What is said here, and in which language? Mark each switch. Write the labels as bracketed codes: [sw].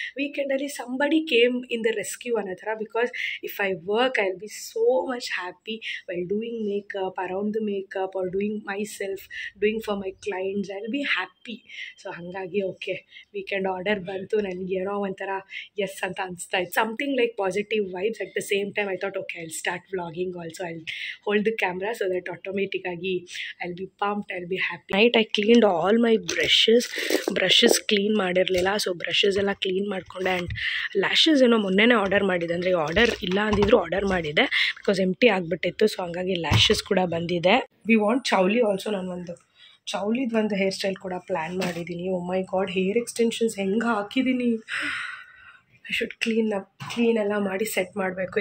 [en] ವೀಕೆಂಡಲ್ಲಿ somebody came in the rescue [kn] ಅನ್ನೋ ಥರ. [en] Because if I work I will be so much happy while doing makeup, around the makeup or doing myself, doing for my clients. I will be happy. [kn] So ಹಾಗಾಗಿ okay weekend order ಬಂತು. ನನಗೆ ಏನೋ ಒಂಥರ S ಅಂತ ಅನಿಸ್ತಾ ಇತ್ತು. [en] Something like positive vibes. At the same time I thought okay, I'll start vlogging also. I'll hold the camera so that automatically I'll be pumped, I'll be happy. Night I cleaned all my brushes clean ಮಾಡಿರಲಿಲ್ಲ. [kn] So brushes ಎಲ್ಲ clean ಮಾಡಿಕೊಂಡೆ. And lashes ಏನೋ ಮೊನ್ನೆನೇ order ಮಾಡಿದೆ, ಅಂದರೆ order ಇಲ್ಲ ಅಂದಿದ್ರು order ಮಾಡಿದೆ because ಎಂಟಿ ಆಗಿಬಿಟ್ಟಿತ್ತು. So ಹಂಗಾಗಿ ಲ್ಯಾಶಸ್ ಕೂಡ ಬಂದಿದೆ. [en] We want chauli also. [kn] ನಾನು ಚೌಲಿದು ಹೇರ್ ಸ್ಟೈಲ್ ಕೂಡ ಪ್ಲ್ಯಾನ್ ಮಾಡಿದ್ದೀನಿ. [en] oh my God, [kn] ಹೇರ್ ಎಕ್ಸ್ಟೆನ್ಷನ್ಸ್ ಹೆಂಗೆ ಹಾಕಿದ್ದೀನಿ. [en] I should clean [kn] ಎಲ್ಲ ಮಾಡಿ ಸೆಟ್ ಮಾಡಬೇಕು.